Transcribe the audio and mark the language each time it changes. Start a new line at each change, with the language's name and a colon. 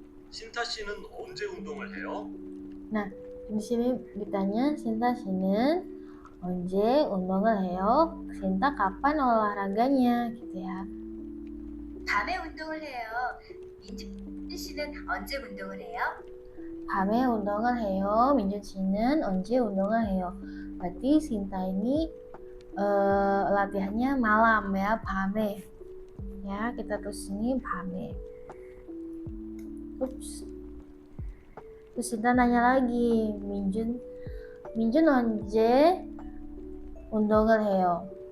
Korean: 신타 씨는 언제 운동을 해요?
Indonesian: Nah, di sini ditanya Sinta 씨는
Korean: 언제 운동을 해요?
Indonesian: Sinta kapan olahraganya gitu ya.
Korean: 밤에 운동을 해요. 민준 씨는 언제 운동을 해요? 밤에 운동을 해요. 민준 씨는 언제 운동을 해요?
Indonesian: Berarti Sinta ini latihannya malam ya, 밤에. Ya, kita tulis ini 밤에. Ups. Terus Sinta nanya lagi, 민준
Korean: 언제 운동을 해요?